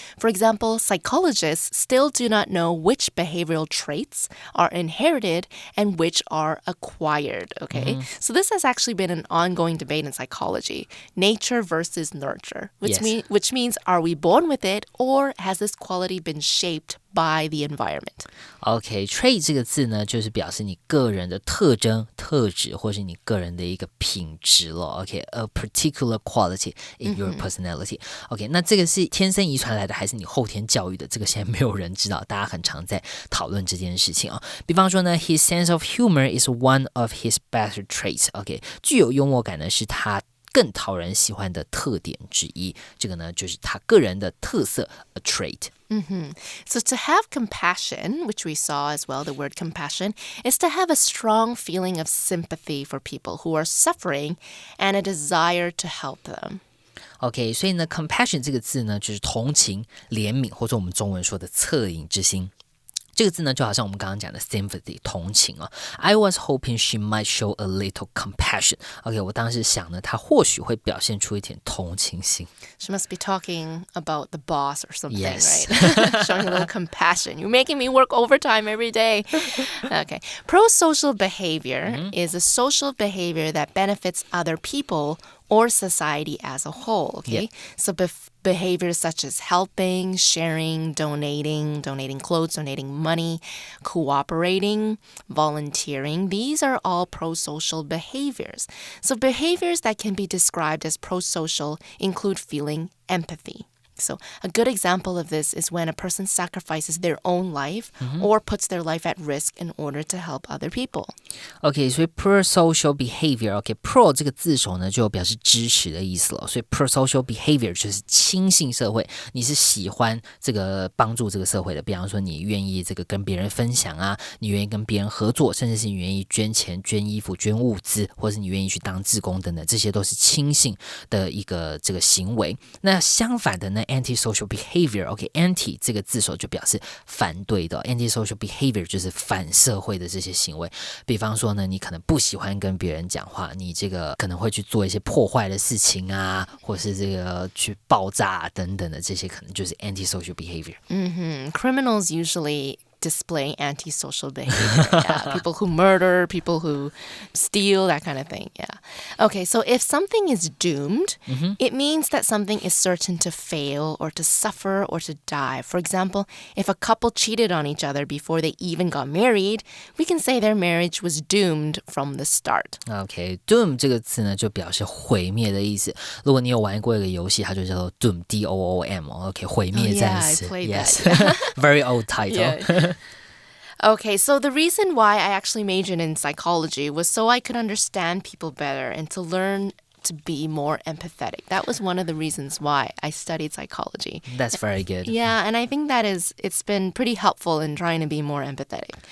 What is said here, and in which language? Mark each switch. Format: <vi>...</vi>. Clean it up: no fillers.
<en>For example, psychologists still do not know which behavioral traits are inherited and which are acquired, okay? So this has actually been an ongoing debate in psychology, nature versus nurture, which means are we born with it or has this quality been shaped by the environment.</en> <zh>OK, trait 这个字呢，就是表示你个人的特征、特质，或是你个人的一个品质咯。</zh> <en>OK, a particular quality in your personality.</en> <zh>OK, 那这个是天生遗传来的，还是你后天教育的？这个现在没有人知道，大家很常在讨论这件事情啊。比方说呢</zh> <en>，his sense of humor is one of his better traits.</en> <zh>OK, 具有幽默感呢，是他更讨人喜欢的特点之一。这个呢，就是他个人的特色 ，a trait。So</zh> <en>to have compassion, which we saw as well, the word compassion, is to have a strong feeling of sympathy for people who are suffering and a desire to help them.</en> <zh>OK, 所以呢 ，compassion 这个字呢，就是同情、怜悯，或者我们中文说的恻隐之心。这个字呢，就好像我们刚刚讲的 sympathy 同情啊。</zh> <en>I was hoping she might show a little compassion.</en> <zh>OK, 我当时想呢，她或许会表现出一点同情心。</zh> <en>She must be talking about the boss or something, Yes. right? Showing a little compassion. You're making me work overtime every day. Okay. Pro-social behavior is a social behavior that benefits other people or society as a whole, okay? Yep. So behaviors such as helping, sharing, donating clothes, donating money, cooperating, volunteering, these are all pro-social behaviors. So behaviors that can be described as pro-social include feeling empathy. So a good example of this is when a person sacrifices their own life or puts their life at risk in order to help other people.</en> <zh>OK, 所以 pro-social behavior，OK，pro 这个字首呢就表示支持的意思了，所以 pro-social behavior 就是亲信社会，你是喜欢这个帮助这个社会的，比方说你愿意这个跟别人分享啊，你愿意跟别人合作，甚至是你愿意捐钱、捐衣服、捐物资，或是你愿意去当志工等等，这些都是亲信的一个这个行为。那相反的呢？ Anti-social behavior，OK，anti 这个字首就表示反对的 ，anti-social behavior 就是反社会的这些行为。比方说呢，你可能不喜欢跟别人讲话，你这个可能会去做一些破坏的事情啊，或是这个去爆炸等等的，这些可能就是 anti-social behavior。</zh> <en>Criminals usually display antisocial behavior. Yeah. People who murder, people who steal, that kind of thing. Yeah. Okay, so if something is doomed, it means that something is certain to fail or to suffer or to die. For example, if a couple cheated on each other before they even got married, we can say their marriage was doomed from the start.</en> <zh>OK, doom 这个词呢，就表示毁灭的意思。如果你有玩过一个游戏，它就叫做 Doom, D-O-O-M. OK, 毁灭战士。</zh> <en>Oh, yeah, I played yes. that. Very old title. Yeah. Okay, so the reason why I actually majored in psychology was so I could understand people better and to learn to be more empathetic. That was one of the reasons why I studied psychology. That's very good. Yeah, and I think it's been pretty helpful in trying to be more empathetic.</en>